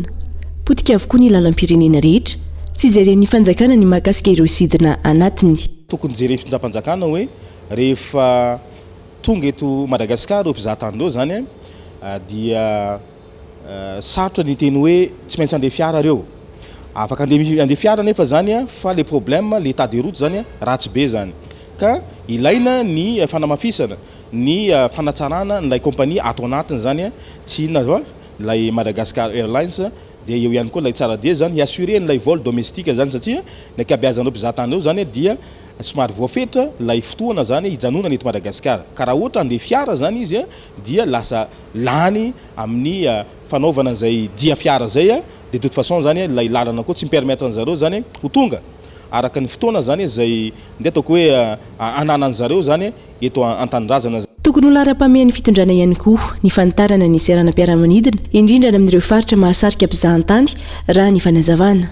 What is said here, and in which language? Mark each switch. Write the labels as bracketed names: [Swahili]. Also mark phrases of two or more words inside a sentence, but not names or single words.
[Malagasy] Potika avokoa ny lalam-pirenena rehetra tsy jeren'ny fanjakana ny mahakasika ireo sidina anatiny. Tokony jereny fitondram-panjakana hoe rehefa tonga eto Madagasikara ireo mpizahatany ireo zany dia sarotra ny teny hoe tsy maintsy andeha fiara reo. Afaka andeha fiara nefa zany fa [French] le problème l'état de route [Malagasy] zany ratsy be zany ka ilaina ny fanamafisana ny fanatsarana nilay kompania ato anatiny zany tsy inona zao lay Madagascar Airlines dia eo ihany koa lay tsara dia zany assurer nilay vol domestique zany satria ny ankabeazan'ireo mpizahatany ireo zany dia somary voafetra lay fotoana zany hijanonana eto Madagasikara ka raha ohatra andeha fiara zany izy dia lasa lany amin'ny fanaovana an'izay dia fiara zay [French] de toute façon [Malagasy] zany lay lalana koa tsy mipermettre an'zareo zany ho tonga araka ny fotoana zany izay ndeha ataoko hoe ananan'zareo zany eto an-tanindrazana. Tokony ho lara-pamehan'ny fitondrana ihany koa ny fanitarana ny serana mpiara-manidina indrindra amin'ireo faritra mahasarika mpizahatany raha ny fanazavana.